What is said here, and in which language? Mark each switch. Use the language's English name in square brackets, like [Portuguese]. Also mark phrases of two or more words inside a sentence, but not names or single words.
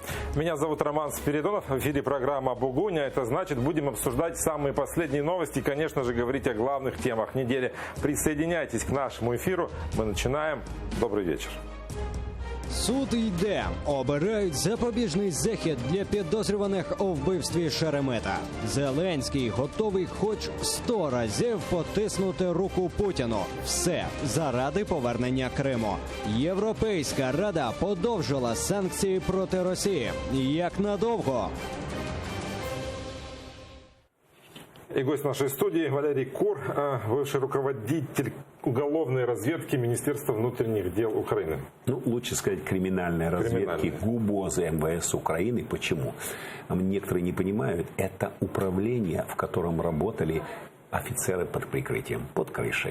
[Russian] Меня зовут Роман Спиридонов. В эфире программа «Бугуня». Это значит, будем обсуждать самые последние новости и, конечно же, говорить о главных темах недели. Присоединяйтесь к нашему эфиру. Мы начинаем. Добрый вечер. [Ukrainian] Суд йде. Обирають запобіжний захід для підозрюваних у вбивстві Шеремета. Зеленський готовий хоч 100 разів потиснути руку Путіну. Все заради повернення Криму. Європейська Рада подовжила санкції проти Росії. Як надовго? [Russian] И гость нашей студии Валерий Кур, бывший руководитель уголовной разведки Министерства внутренних дел Украины. Ну, лучше сказать, криминальной разведки ГУБОЗа МВС Украины. Почему? Некоторые не понимают, это управление, в котором работали офицеры под прикрытием, под крышей.